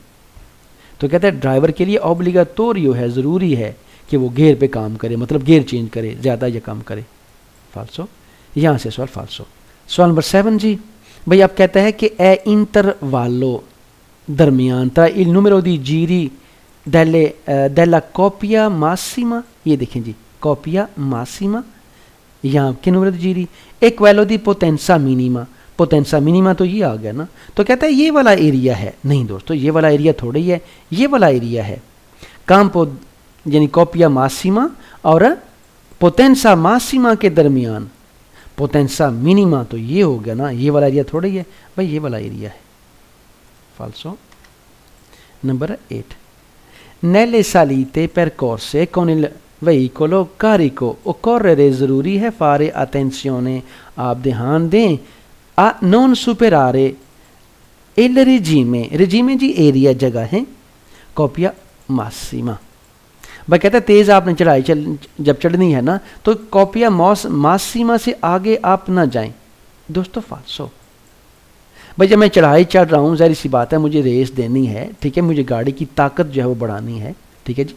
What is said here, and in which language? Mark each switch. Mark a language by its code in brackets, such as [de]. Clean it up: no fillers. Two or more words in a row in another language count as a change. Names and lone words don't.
[hi] तो कहते हैं ड्राइवर के लिए ऑब्लिगाटोरियो है, ज़रूरी है कि वो गियर पे काम करे, मतलब गियर चेंज करे, ज़्यादा या कम करे। फाल्सो, यहाँ से सवाल फाल्सो। सवाल नंबर 7 जी, भाई आप कहता है कि [it] e intervallo [hi] दरमियान था [it] il numero di giri della coppia massima, [hi] ये देखें जी [it] coppia massima, [hi] यहाँ के [it] numero di giri e quello di potenza minima, potenza minima [hi] तो ये आ गया ना, तो कहता है ये वाला एरिया है। नहीं दोस्तों, ये वाला एरिया थोड़ा ही है, ये वाला एरिया है campo यानी [it] coppia massima [hi] और [it] potenza massima [hi] के दरमियान, [it] potenza minima [hi] तो ये हो गया ना, ये वाला एरिया थोड़ा ही है भाई, ये वाला एरिया है। [it] Falso. Number 8 nelle salite percorse con il veicolo carico occorrere [hi] ज़रूरी है [it] fare attenzione [hi] आप ध्यान दें [it] a non superare il regime [hi] जी एरिया जगह है [it] coppia massima. [hi] भाई कहता है तेज़ आपने चढ़ाई जब चढ़नी है ना तो [it] coppia massima [hi] से आगे आप ना जाएं। दोस्तों फाल्सो। भाई जब मैं चढ़ाई चढ़ रहा हूँ ज़ाहिर सी बात है मुझे रेस देनी है, ठीक है, मुझे गाड़ी की ताकत जो है वो बढ़ानी है, ठीक है जी।